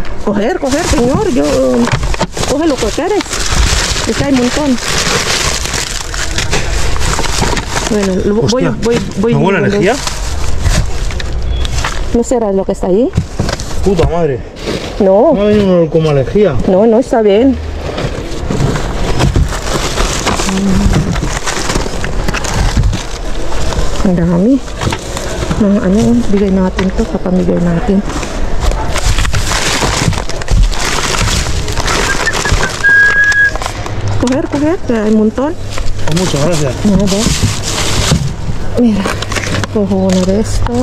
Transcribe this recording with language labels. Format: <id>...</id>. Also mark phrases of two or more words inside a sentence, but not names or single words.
<es>Coger, señor. Yo, coge lo que quieres. Es que hay un montón. Bueno, Hostia, voy. ¿no buena energía? ¿No será lo que está ahí? Puta madre. No, Me ha venido como alergia. no está bien.</es> <tl>Ang dami. Ano, bigay natin to, papamigay natin.</tl> <es>Coger, que hay un montón. Oh, muchas gracias. Nada. Mira, cojo uno de estos.</es>